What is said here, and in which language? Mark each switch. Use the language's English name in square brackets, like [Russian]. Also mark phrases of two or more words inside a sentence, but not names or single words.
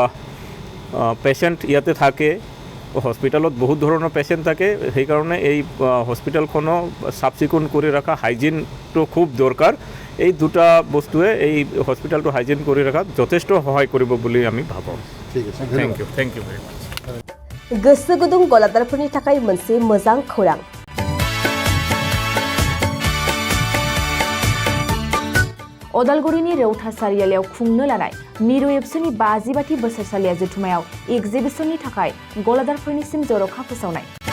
[Assamese] পেচেণ্ট ইয়াতে থাকে হস্পিটালত বহুত ধৰণৰ পেচেণ্ট থাকে সেইকাৰণে এই হস্পিটালখনো চাফচিকুণ কৰি ৰখা হাইজিনটো খুব দৰকাৰ এই দুটা বস্তুৱে এই হস্পিটালটো হাইজিন কৰি ৰখাত যথেষ্ট সহায় কৰিব বুলি আমি ভাবোঁ ঠিক আছে [English] Thank you very much [Bodo] गोसो गुदुं गलादारफोरनि थाखाय मोनसे मोजां खौरां अदालगुरिनि रेवथा सारियालियाव खुंनो लानाय मिरु एबसुनि 50 बोसोरसालिया जथुमायाव एग्जिबिशननि थाखाय गलादारफोरनिसिम जर'खा फोसावनाय